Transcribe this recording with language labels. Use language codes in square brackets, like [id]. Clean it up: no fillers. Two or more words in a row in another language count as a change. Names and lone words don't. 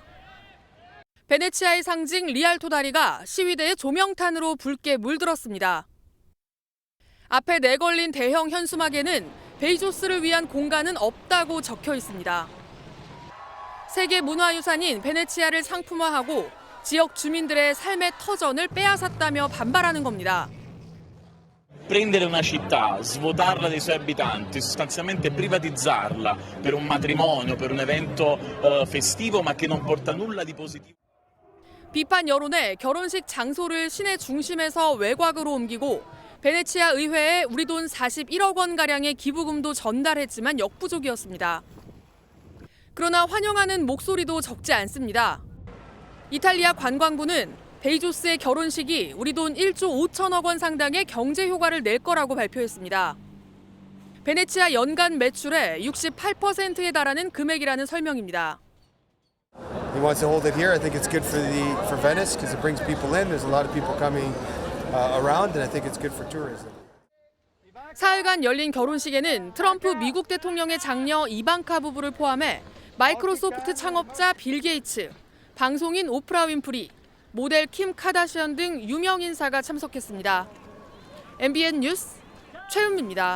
[ko] 베네치아의 상징 리알토 다리가 시위대의 조명탄으로 붉게 물들었습니다. 앞에 내걸린 대형 현수막에는 베이조스를 위한 공간은 없다고 적혀 있습니다. 세계 문화유산인 베네치아를 상품화하고 지역 주민들의 삶의 터전을 빼앗았다며 반발하는 겁니다. [it] Prendere una città, svuotarla dei suoi abitanti, sostanzialmente privatizzarla per un matrimonio, per un evento festivo, ma che non porta nulla di positivo. [ko] 비판 여론에 결혼식 장소를 시내 중심에서 외곽으로 옮기고 베네치아 의회에 우리 돈 41억 원가량의 기부금도 전달했지만 역부족이었습니다. 그러나 환영하는 목소리도 적지 않습니다. 이탈리아 관광부는 베이조스의 결혼식이 우리 돈 1조 5천억 원 상당의 경제 효과를 낼 거라고 발표했습니다. 베네치아 연간 매출의 68%에 달하는 금액이라는 설명입니다. [en] He wants to hold it here. I think it's good for Venice because it brings people in. There's a lot of people coming around, and I think it's good for tourism. [ko] 사흘간 열린 결혼식에는 트럼프 미국 대통령의 장녀 이방카 부부를 포함해 마이크로소프트 창업자 빌 게이츠, 방송인 오프라 윈프리, 모델 킴 카다시안 등 유명 인사가 참석했습니다. MBN 뉴스 최은미입니다.